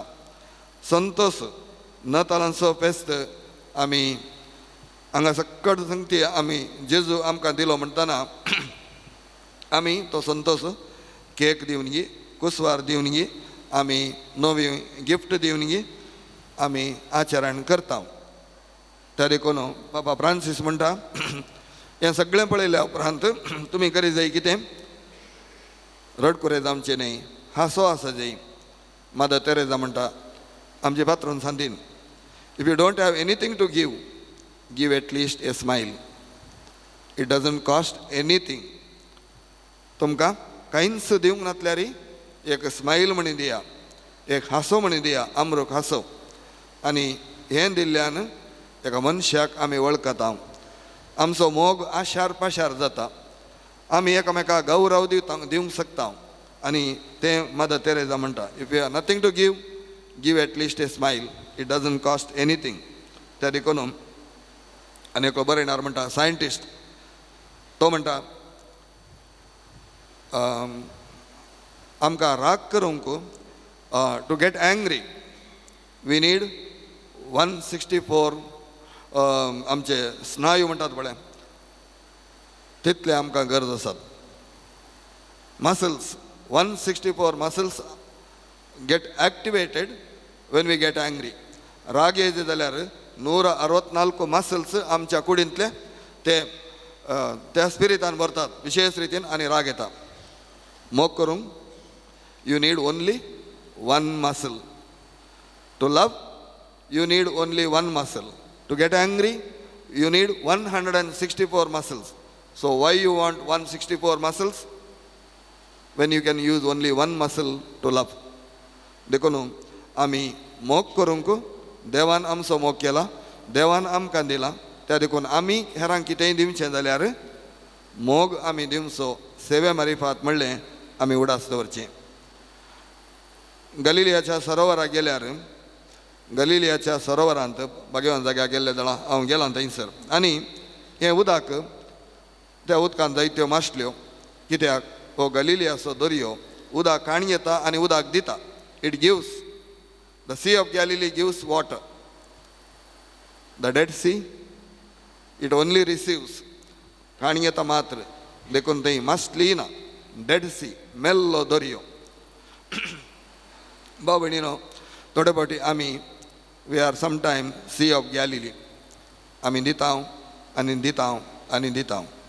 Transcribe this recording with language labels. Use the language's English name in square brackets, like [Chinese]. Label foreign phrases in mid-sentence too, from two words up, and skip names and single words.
[Konkani] संतोस नतालांचो फेस्त आमी हांगा सक्कट संगती आमी जेजू आमकां दिलो म्हणटना आमी तो संतोस केक दिवन गी, कुसवार दिवन गी, आमी नवी गिफ्ट दिवन गी आमी आचरण करता. त्या देखून पापा फ्रांसीस म्हणटा, हें सगळें पळयल्या उपरांत तुमी करी जाय कितें? रडकुरे जावचें न्ही, हांसो आसा जाय. मदर तेरेजा म्हणटा आमचे पात्रून सांतीन, [English] If you don't have anything to give, give at least a smile. It doesn't cost anything. [Konkani] तुमकां कांयच दिवंक नातल्यार एक स्मायल म्हणी दिया, एक हांसो म्हणी दिया, अमरूक हांसो. आनी हें दिल्ल्यान एका मनशाक आमी वळखता. आमचो मोग आशार पाशार जाता. आमी एकामेकाक गौरव दिवंक शकता. आनी तें मदर तेरेजा म्हणटा, [English] If you have nothing to give, give at least a smile. It doesn't cost anything. [Konkani] त्या देखून आनी एक बरयणार म्हणटा, सायंटिस्ट, तो म्हणटा आमकां राग करूंक, [English] to get angry we need [Konkani] 164 आमचे स्नायू म्हणटात पळय, तितले आमकां गरज आसात. [English] Muscles, 164 muscles get activated when we get angry. [Konkani] राग येयले जाल्यार 164 मसल्स आमच्या कुडींतले ते त्या स्पिरितान भरतात विशेष रितीन आनी राग येता. मोग करूंक [English] you need only 1 muscle. to love you need only 1 muscle. To get angry, you need 164 muscles. So why you want 164 muscles when you can use only 1 muscle to love? [Konkani] देखून आमी मोग करूंक देवान आमचो मोग केला, देवान आमकां दिला. त्या देखून आमी हेरांक कितेंय दिवचें जाल्यार मोग आमी दिवचो. सेवे मारिफात म्हणलें आमी उडास दवरचें. गलिलियाच्या सरोवराक गेल्यार गलिलियाच्या सरोवरांत बागेवान जाग्यार गेल्ले जाणा हांव गेलां थंयसर. आनी हें उदक, त्या उदकांत जायत्यो माशल्यो. कित्याक हो गलिलियाचो दर्यो उदक काणी येता आनी उदक दिता. [English] It gives, the Sea of Galilee gives water. The Dead Sea it only receives. [Konkani] काणी येता मात्र, देखून थंय माशली ना. डेड सी, मेल्लो दर्यो. भाव भयणीनो, थोडे फावटी आमी [English] we are sometime Sea of Galilee. [Konkani] आमी दिता आनी दिता आनी दिता.